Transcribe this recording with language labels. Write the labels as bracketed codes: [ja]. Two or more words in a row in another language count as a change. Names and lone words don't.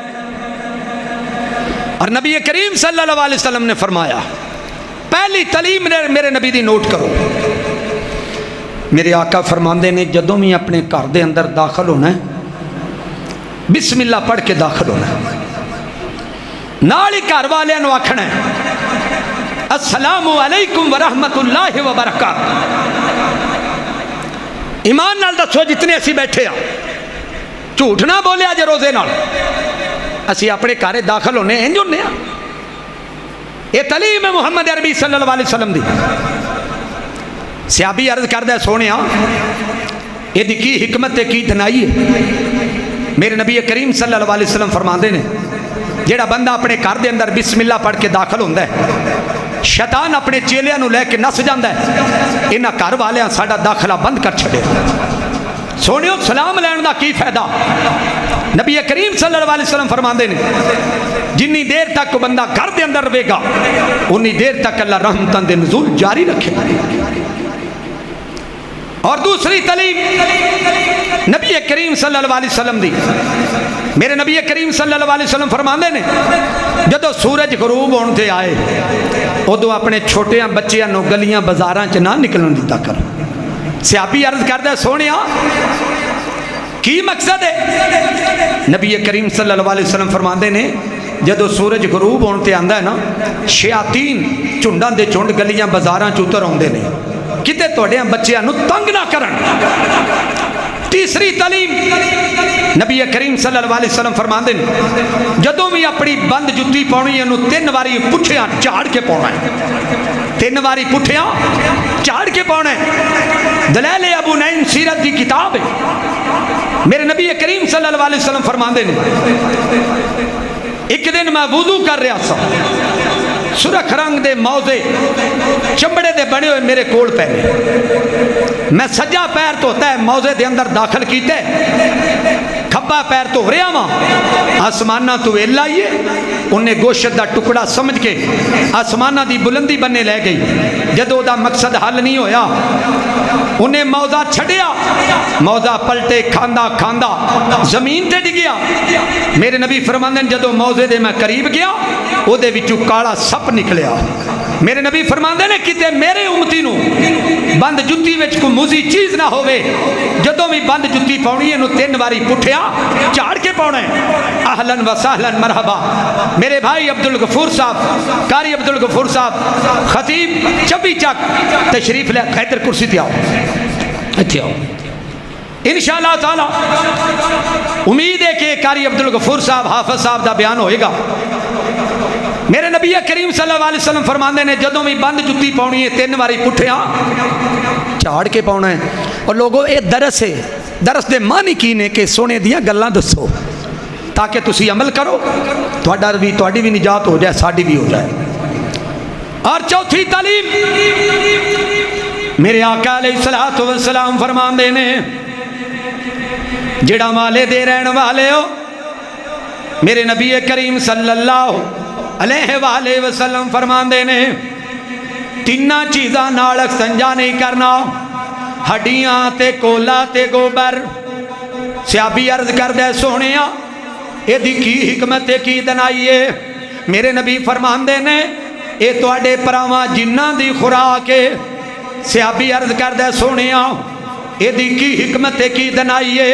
[pa] اور نبی کریم صلی اللہ علیہ وسلم نے فرمایا، پہلی تعلیم میرے نبی دی نوٹ کرو، میرے آقا فرماندے نے جدوں بھی اپنے گھر دے اندر داخل ہونا ہے بسم اللہ پڑھ کے داخل ہونا ہے، نال ہی گھر والے نو آکھنا ہے [ar] السلام علیکم ورحمۃ اللہ وبرکاتہ۔ [pa] ایمان نال دسو جتنے اسی بیٹھے ہاں، جھوٹ نہ بولیا جے روزے نال، اسی اپنے گھر داخل ہونے انج ہونے ہاں۔ یہ تعلیم ہے محمد عربی صلی اللہ علیہ وسلم دی۔ صحابی عرض کردہ سونے یہ دی کی حکمت کی دھنائی ہے؟ میرے نبی کریم صلی اللہ علیہ وسلم فرماندے نے جیڑا بندہ اپنے گھر دے اندر بسم اللہ پڑھ کے داخل ہوتا ہے، شیطان اپنے چیلیاں نو لے کے نس جاندہ ہے، انہاں گھر والیاں ساڈا داخلہ بند کر چھڑے۔ سونیو سلام لین دا کی فائدہ؟ نبی کریم صلی اللہ علیہ وسلم فرماندے نے جنی دیر تک بندہ گھر دے اندر رہے گا انی دیر تک اللہ رحمتاں دے نزول جاری رکھے گا۔ اور دوسری تعلیم نبی کریم صلی اللہ علیہ وسلم دی، میرے نبی کریم صلی اللہ علیہ وسلم فرماندے نے جدو سورج غروب ہونے تے آئے ادو اپنے چھوٹیاں بچیاں نو گلیاں بازاراں چ نہ نکلن دیتا کر۔ صحابی عرض کردہ سونیا کی مقصد ہے؟ نبی کریم صلی اللہ علیہ وسلم فرماندے نے جدو سورج غروب ہونے تے آندا ہے نا، شیاطین چنڈاں دے چنڈ گلیاں بازاراں چ اتر آندے نے کتے توڑیاں بچیاں نو تنگ نہ کرن۔ تیسری تعلیم نبی کریم صلی اللہ علیہ وسلم فرماندے نے جدوں بھی اپنی بند جتی پاؤنی ہے نو 3 واری پٹھیاں جھاڑ کے پاؤنا ہے، 3 واری پٹھیاں جھاڑ کے پاؤنا ہے۔ دلائل ابو نعیم سیرت دی کتاب ہے۔ میرے نبی کریم صلی اللہ علیہ وسلم فرماندے نے ایک دن میں وضو کر رہا سا، سرخ رنگ دے موزے چمڑے دے بنے ہوئے میرے کول پے، میں سجا پیر تو ہوتا ہے موزے دے اندر داخل کیتے، کھبا پیر تو رہا ماں آسمانہ تو ویل آئیے، انہیں گوشت دا ٹکڑا سمجھ کے آسمانہ دی بلندی بننے لے گئی۔ جدو دا مقصد حل نہیں ہویا انہیں موزہ چھڑیا، موزہ پلٹے کھاندہ کھاندہ زمین تے ڈگیا۔ میرے نبی فرماندے جدو موزے دے میں قریب گیا او دے وچوں کالا سپ نکلیا۔ میرے نبی فرماندے نے کتے میرے امتی نو بند جتی وچ کو موزی چیز نہ ہوئے، جدو بھی بند جتی پاؤنی ہے نو 3 واری پٹھیا چاڑ کے پاؤنا ہے۔ [ar] اہلن و سہلن مرحبا۔ [pa] میرے بھائی عبدالغفور صاحب، قاری عبدالغفور صاحب، خطیب چبی چک تشریف لے، خیدر کرسی تے آؤ، اچھے آؤ [ar] انشاءاللہ تعالی۔ [pa] امید ہے کہ قاری عبدالغفور صاحب حافظ صاحب دا بیان ہوئے گا۔ میرے نبی کریم صلی اللہ علیہ وسلم فرماندے نے جدوں بھی بند جتی پاؤنی ہے 3 واری پٹھیاں چاڑ کے پاؤنا ہے۔ اور لوگوں اے درس ہے، درس دے معنی کی نے کہ سونے دیاں گلاں دسو تاکہ تسی عمل کرو، تہاڈی بھی نجات ہو جائے، ساڈی بھی ہو جائے۔ اور چوتھی تعلیم میرے آقا علیہ الصلوۃ والسلام فرماندے نے جڑا والے دے رہن والے ہو، میرے نبی کریم صلی اللہ علیہ وآلہ وسلم فرماندے نے 3 چیزاں نال سنجا نہیں کرنا، ہڈیاں تے کولا تے گوبر۔ صحابی عرض کردے سونیا اے دی کی حکمت کی دنائیے؟ میرے نبی فرماندے نے اے تواڈے پراواں جنہاں دی خوراک ہے۔ صحابی عرض کردے سونیا اے دی کی حکمت کی دنائیے؟